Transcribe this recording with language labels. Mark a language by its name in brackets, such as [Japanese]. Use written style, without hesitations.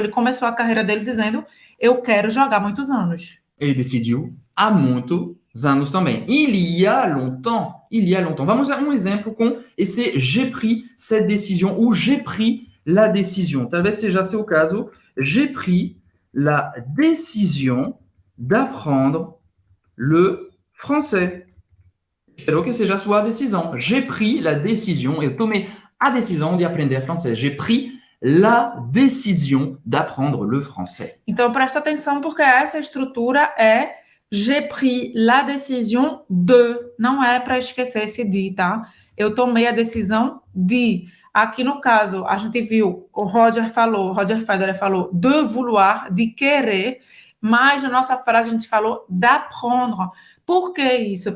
[Portuguese] Ele começou a carreira dele dizendo, eu quero jogar muitos anos. Ele decidiu há muitos anos também. [French] Il y a longtemps. [Portuguese] Vamos a um exemplo com esse [French] j'ai pris cette décision, [Portuguese] ou [French] j'ai pris la décision. [Portuguese] Talvez seja seu caso. [French] J'ai pris la décision d'apprendre le français. [Portuguese] Espero que seja sua decisão. [French] J'ai pris la décision, [Portuguese] eu tomei a decisão de aprender francês. [French] J'ai pris la décision d'apprendre le français. [Portuguese] Então, presta atenção, porque essa estrutura é [French] j'ai pris la décision de. [Portuguese] Não é para esquecer esse de, tá? Eu tomei a decisão de. Aqui no caso, a gente viu, o Roger Federer falou de vouloir, de querer, mas na nossa frase a gente falou d'apprendre. Por que isso?